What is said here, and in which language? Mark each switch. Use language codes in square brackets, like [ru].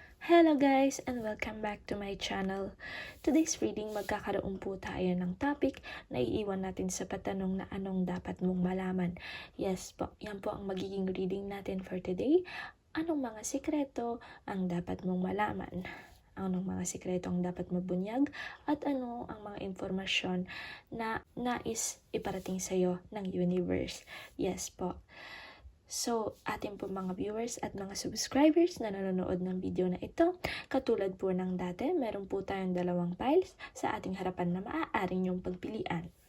[en] Hello guys and welcome back to my channel. Today's reading [tl] magkakaroon po tayo ng topic na iiwan natin sa patanong na anong dapat mong malaman. Yes po, yan po ang magiging reading natin [en] for today. [tl] Anong mga sikreto ang dapat mong malaman? Anong mga sikreto ang dapat mabunyag? At ano ang mga informasyon na nais iparating sa iyo ng universe? Yes po. So, ating po mga viewers at mga subscribers na nanonood ng video na ito, katulad po ng dati, meron po tayong dalawang piles sa ating harapan na maaari niyong pagpilian.